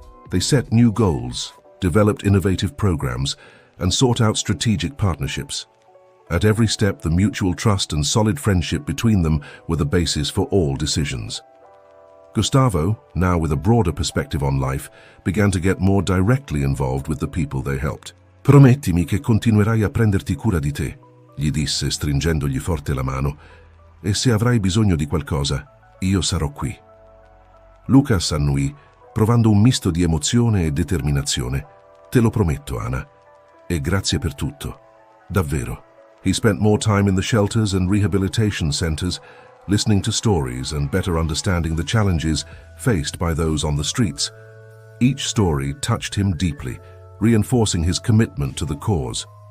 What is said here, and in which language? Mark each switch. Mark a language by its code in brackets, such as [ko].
[en] They set new goals, developed innovative programs, and sought out strategic partnerships. At every step, the mutual trust and solid friendship between them were the basis for all decisions. Gustavo, now with a broader perspective on life, began to get more directly involved with the people they helped. [it] «Promettimi che continuerai a prenderti cura di te», gli disse stringendogli forte la mano, «e se avrai bisogno di qualcosa, io sarò qui». Lucas annui, provando un misto di emozione e determinazione. «Te lo prometto, Anna. E grazie per tutto. Davvero». [en] He spent more time in the shelters and rehabilitation centers, listening to stories and better understanding the challenges faced by those on the streets. Each story touched him deeply, reinforcing his commitment to the cause.